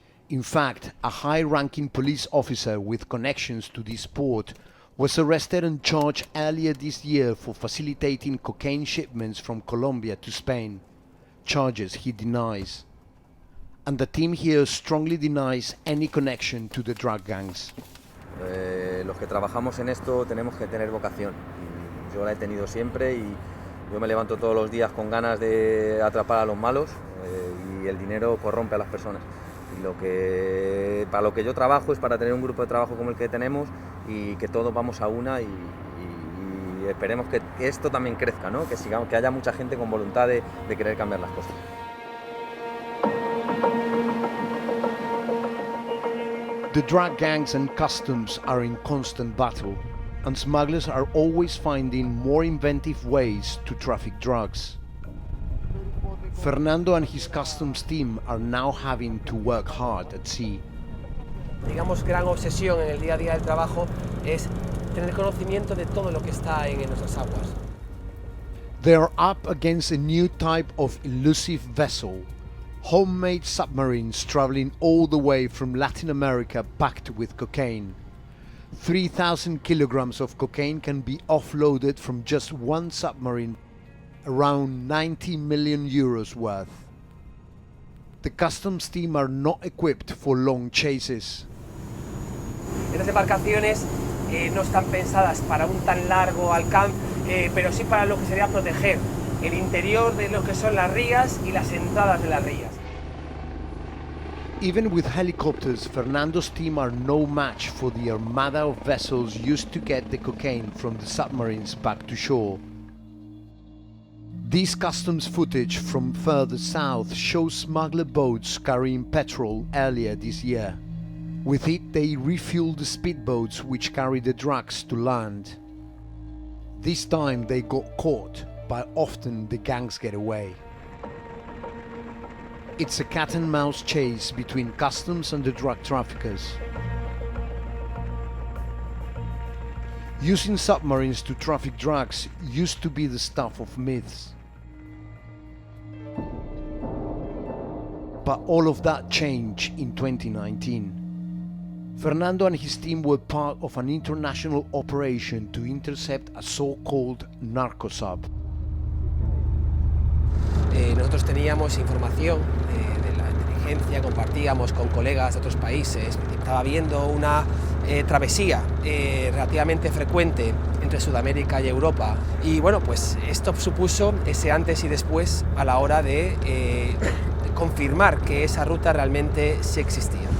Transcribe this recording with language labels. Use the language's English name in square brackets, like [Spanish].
[English] In fact, a high-ranking police officer with connections to this port was arrested and charged earlier this year for facilitating cocaine shipments from Colombia to Spain. Charges he denies. And the team here strongly denies any connection to the drug gangs. [Spanish] Los que trabajamos en esto tenemos que tener vocación. Yo la he tenido siempre y yo me levanto todos los días con ganas de atrapar a los malos y el dinero corrompe a las personas. Y para lo que yo trabajo es para tener un grupo de trabajo como el que tenemos y que todos vamos a una y esperemos que esto también crezca, ¿no? Que haya mucha gente con voluntad de querer cambiar las cosas. [English] The drug gangs and customs are in constant battle, and smugglers are always finding more inventive ways to traffic drugs. Fernando and his customs team are now having to work hard at sea. [Spanish] Digamos, gran obsesión en el día a día del trabajo es tener conocimiento de todo lo que está en nuestras aguas. [English] They are up against a new type of elusive vessel, homemade submarines traveling all the way from Latin America packed with cocaine. 3,000 kilograms of cocaine can be offloaded from just one submarine, around 90 million euros worth. The customs team are not equipped for long chases. [Spanish] Estas embarcaciones no están pensadas para un tan largo alcance, pero sí para lo que sería proteger el interior de lo que son las rías y las entradas de las rías. [English] Even with helicopters, Fernando's team are no match for the armada of vessels used to get the cocaine from the submarines back to shore. This customs footage from further south shows smuggler boats carrying petrol earlier this year. With it, they refuel the speedboats which carry the drugs to land. This time they got caught, but often the gangs get away. It's a cat-and-mouse chase between customs and the drug traffickers. Using submarines to traffic drugs used to be the stuff of myths. But all of that changed in 2019. Fernando and his team were part of an international operation to intercept a so-called narco sub. [Spanish] Nosotros teníamos información de la inteligencia, compartíamos con colegas de otros países. Estaba viendo una travesía relativamente frecuente entre Sudamérica y Europa. Y bueno, pues esto supuso ese antes y después a la hora de confirmar que esa ruta realmente sí existía.